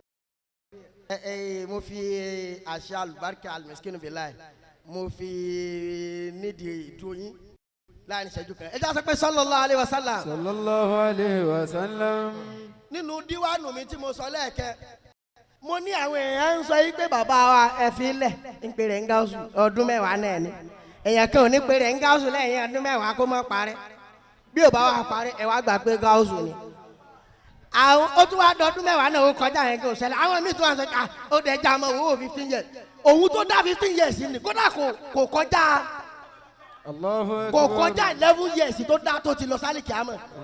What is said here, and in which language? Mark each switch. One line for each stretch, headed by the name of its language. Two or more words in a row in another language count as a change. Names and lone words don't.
Yoruba: mo fi àṣà àlùbáríkà Al-Miskinu Billah mo fi nídìí ìdúróyìn láàrin ìṣẹ́jú kan ẹ jẹ́ sọ pé
Arabic: صلى الله عليه وسلم. صلى الله عليه وسلم.
Yoruba: nínú díwánù mi tí mo sọ lẹ́ẹ̀kẹ́ mo ní àwọn èèyàn ń sọ yí pé bàbá wa ẹ fi lẹ̀ ń pèrè ń gáúsù ọdún mẹ́wàá náà ni èèyàn kan ò ní pèrè ń gáúsù lẹ́yìn ọdún mẹ́wàá kó mọ́ parẹ́ bí ò bá wà parẹ́ ẹ wá gbà pé gáúsù ni. àwọn ó tún wá dọdún mẹ́wàá náà ó kọjá yẹn kí o ṣẹlẹ̀ àwọn míì tún wá sọ pé ó dẹ̀ já ọmọ òwò 15 years òun tó dá 15 years ni kódà kò kọjá 11 years tó dá tó ti lọ sálì kíámọ̀